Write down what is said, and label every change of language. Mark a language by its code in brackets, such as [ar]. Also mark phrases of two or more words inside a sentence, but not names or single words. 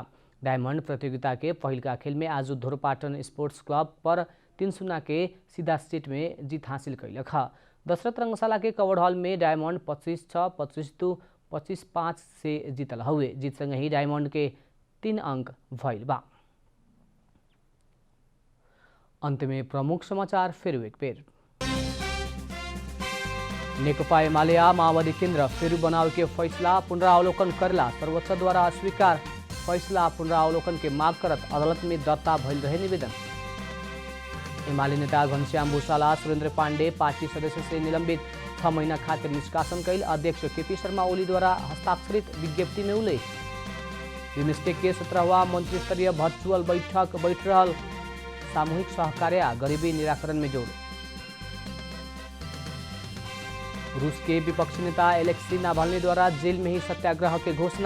[bho] डायमंड प्रतियोगिता के पहिल का खेल में आज धोरपाटन स्पोर्ट्स क्लब पर 3-0 के सीधा सेट में जीत हासिल कैलक है। दशरथ रंगशाला के कवर्ड हॉल में डायमंड 25-6, 25-2, 25-5 से जीतल हुए। जीत संग ही डायमंड के 3 अंक भइल बा। अंत में प्रमुख समाचार फिर एक बेर। नेकपा एमाले माओवादी केन्द्र फेरि बनावे के फैसला पुनरावलोकन करला सर्वोच्च द्वारा अस्वीकार। फैसला पुनरावलोकन के माग करत अदालत में दर्ता भइल रहे निवेदन। एमाले नेता घनश्याम भूषाला सुरेंद्र पांडे पार्टी सदस्य से निलंबित 6 महीना खातिर निष्कासन कैल। अध्यक्ष केपी शर्मा ओली द्वारा हस्ताक्षरित विज्ञप्ति में उल्लेख। बिमस्टेक के 17वां मंत्री स्तरीय वर्चुअल बैठक बैठ रहल। सामूहिक सहकार्य गरीबी निराकरण में जोड़। रूस के विपक्षी नेता एलेक्सी नावल्नी द्वारा जेल में ही सत्याग्रह के घोषणा।